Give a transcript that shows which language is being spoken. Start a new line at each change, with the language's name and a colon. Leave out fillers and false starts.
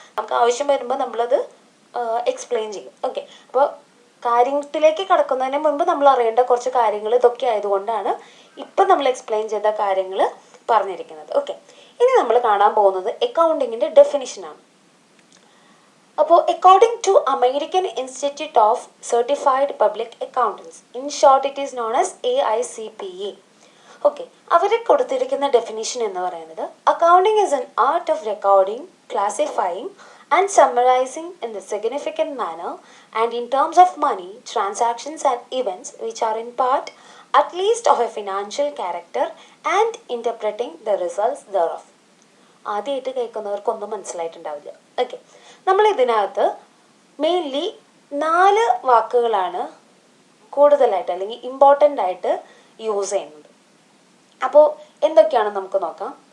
Malayalam: നമുക്ക് ആവശ്യം വരുമ്പോൾ നമ്മളത് എക്സ്പ്ലെയിൻ ചെയ്യും. ഓക്കെ, അപ്പോൾ കാര്യത്തിലേക്ക് കടക്കുന്നതിന് മുൻപ് നമ്മൾ അറിയേണ്ട കുറച്ച് കാര്യങ്ങൾ ഇതൊക്കെ ആയതുകൊണ്ടാണ് ഇപ്പം നമ്മൾ എക്സ്പ്ലെയിൻ ചെയ്ത കാര്യങ്ങൾ പറഞ്ഞിരിക്കുന്നത്. ഓക്കെ, ഇനി നമ്മൾ കാണാൻ പോകുന്നത് അക്കൗണ്ടിങ്ങിൻ്റെ ഡെഫിനിഷനാണ്.
English: അപ്പോൾ according to American Institute of Certified Public Accountants, in short it is known as AICPA.
Malayalam: Okay, അവർ കൊടുത്തിരിക്കുന്ന ഡെഫിനിഷൻ എന്ന് പറയുന്നത്
English: Accounting is an art of recording, classifying and summarizing in the significant manner and in terms of money, transactions and events which are in part at least of a financial character and interpreting the results thereof.
Malayalam: ആദ്യമായിട്ട് കേൾക്കുന്നവർക്കൊന്നും മനസ്സിലായിട്ടുണ്ടാവില്ല. Okay, നമ്മൾ ഇതിനകത്ത് mainly 4 വാക്കുകളാണ് കൂടുതലായിട്ട് അല്ലെങ്കിൽ important ആയിട്ട് use ചെയ്യുന്നത്. അപ്പോൾ എന്തൊക്കെയാണെന്ന് നമുക്ക് നോക്കാം.